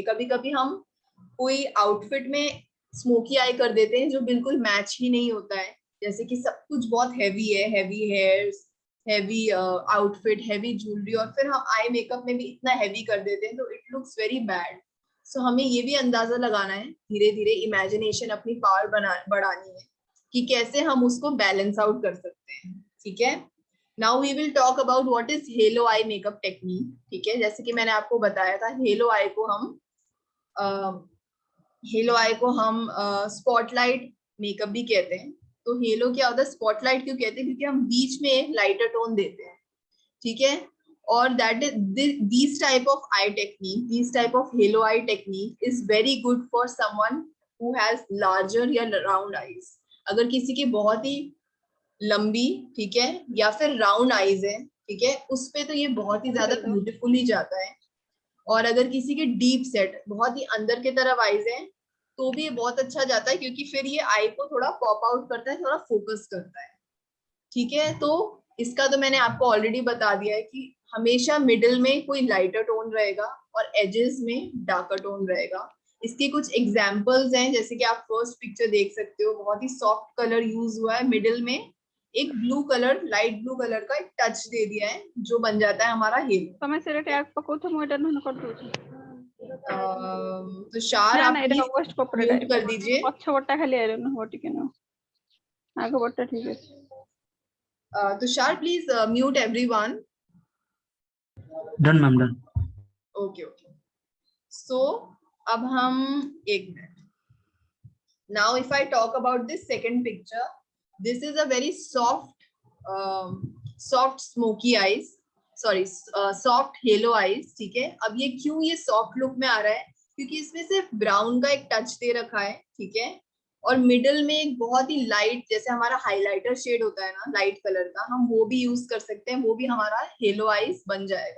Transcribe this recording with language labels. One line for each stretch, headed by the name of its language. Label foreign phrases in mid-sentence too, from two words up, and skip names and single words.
Hindi: कभी कभी हम कोई आउटफिट में
English: smoky eye
Hindi: कर देते हैं जो बिल्कुल मैच ही नहीं होता है, जैसे कि सब कुछ बहुत हैवी है,
English: heavy hairs, heavy outfit, heavy jewellery,
Hindi: और फिर हम
English: eye makeup
Hindi: में भी इतना हैवी कर देते हैं तो
English: it looks very bad.
Hindi: सो हमें ये भी अंदाजा लगाना है, धीरे धीरे इमेजिनेशन अपनी पावर बढ़ानी है कि कैसे हम उसको
English: balance out
Hindi: कर सकते हैं, ठीक है।
English: now we will talk about what is halo eye makeup technique,
Hindi: ठीक है। जैसे कि मैंने आपको बताया था,
English: halo eye
Hindi: को हम
English: spotlight makeup
Hindi: भी कहते हैं। तो हेलो क्या होता है, स्पॉटलाइट क्यों कहते हैं, क्योंकि हम बीच में एक
English: lighter tone
Hindi: देते हैं, ठीक है।
English: और that is this type of eye technique, this type of halo eye technique is very good for someone who has larger ya round eyes.
Hindi: अगर किसी की बहुत ही लंबी, ठीक है, या फिर
English: round eyes
Hindi: है, ठीक है, उस पे तो ये बहुत ही ज्यादा ब्यूटीफुल ही जाता है। और अगर किसी के
English: deep set,
Hindi: बहुत ही अंदर की तरफ आईज है, तो भी ये बहुत अच्छा जाता है, क्योंकि फिर ये आई को थोड़ा
English: pop out
Hindi: करता है, थोड़ा फोकस करता है, ठीक है। तो इसका तो मैंने आपको ऑलरेडी बता दिया है कि हमेशा मिडिल में कोई
English: lighter tone
Hindi: रहेगा और एजेस में
English: darker tone
Hindi: रहेगा। इसके कुछ एग्जाम्पल्स हैं, जैसे कि आप
English: first picture
Hindi: देख सकते हो, बहुत ही
English: soft colour use
Hindi: हुआ है, मिडिल में एक
English: blue colour, light blue colour
Hindi: का एक टच दे दिया है, जो बन जाता है हमारा हेलो।
Odia: ତମେ ସେଇଟା ଟ୍ୟାଗ ପକଉଛ ମୁଁ ଏଇଟା ନହେଲେ କରିଦଉଛି।
Hindi: तुषार
Odia: ନା
Hindi: आप
Odia: ନା ଏଇଟା
Hindi: प्लीज
Odia: ୱେଷ୍ଟ କପଡାଟା
Hindi: म्यूट
Odia: ଏଇଟା
Hindi: कर दीजिए।
Odia: ପଛ ପଟଟା ଖାଲି ଆଇରନ୍ ହବ ଟିକେ ନା ଆଗ ପଟଟା ଠିକ ଅଛି।
Hindi: तुषार
English: please mute everyone. done ma'am done. ok ok, so
Hindi: अब हम एक मिनट,
English: now if I talk about this second picture, this is a very soft smoky eyes, sorry soft halo eyes,
Hindi: ठीक है। अब ये क्यों ये
English: soft look
Hindi: में आ रहा है, क्योंकि इसमें सिर्फ ब्राउन का एक टच दे रखा है, ठीक है, और मिडिल में एक बहुत ही लाइट, जैसे हमारा
English: highlighter shade
Hindi: होता है ना
English: light colour
Hindi: का, हम वो भी यूज कर सकते हैं, वो भी हमारा
English: halo eyes
Hindi: बन जाएगा।